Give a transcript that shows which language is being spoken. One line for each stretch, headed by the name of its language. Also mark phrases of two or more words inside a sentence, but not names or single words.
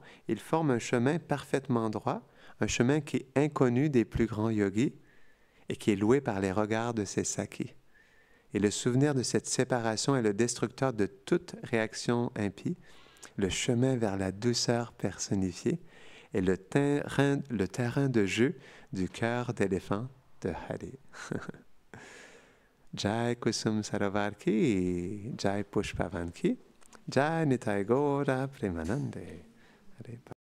French: Il forme un chemin parfaitement droit, un chemin qui est inconnu des plus grands yogis et qui est loué par les regards de ses sakis. Et le souvenir de cette séparation est le destructeur de toute réaction impie, le chemin vers la douceur personnifiée et le terrain de jeu du cœur d'éléphant de Hari.
Hindi: जय कुसुम सरोवर की जय पुष्पवन की जय निताइ गौर प्रेमानन्दे.